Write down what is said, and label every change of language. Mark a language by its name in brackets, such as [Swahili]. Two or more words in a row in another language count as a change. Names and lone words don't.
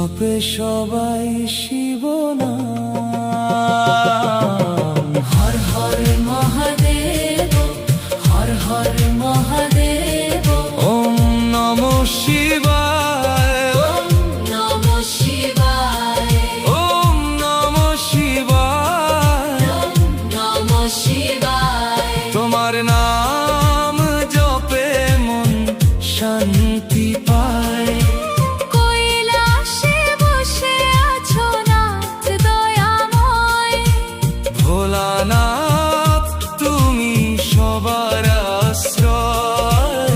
[Bangla] সবাই শিব নাম। [Sanskrit] হর হর মহাদেব, হর হর মহাদেব। ওম নমঃ শিবায়, ওম নমঃ শিবায়, ওম নমঃ শিবায়, ওম নমঃ শিবায়। [Bangla] তোমার নাম জপে মন শান্তি পায়। কৈলাসে বসে আছো নাথ দয়াময়। ভোলানাথ তুমি সবার আশ্রয়।